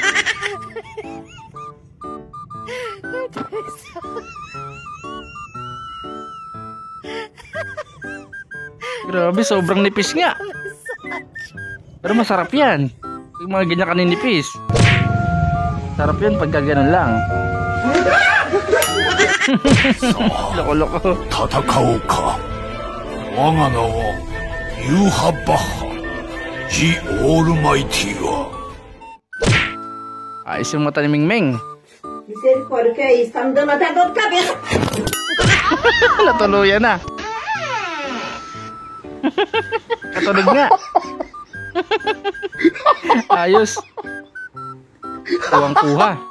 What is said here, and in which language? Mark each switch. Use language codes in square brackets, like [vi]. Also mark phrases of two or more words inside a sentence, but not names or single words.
[tl] Grabe, sobrang nipis nga. Pero masarap yan. Yung mga ganyan kaninipis. Sarap yun pagka ganun lang. Loko-loko. [ja] 戦おうか。我が名はユーハ・バッハ。ジ・オールマイティは。 [tl] Ayos yung mata ni Mingming. Natuluyan na. Katulog nga. Ayos. Tuwang-kuha.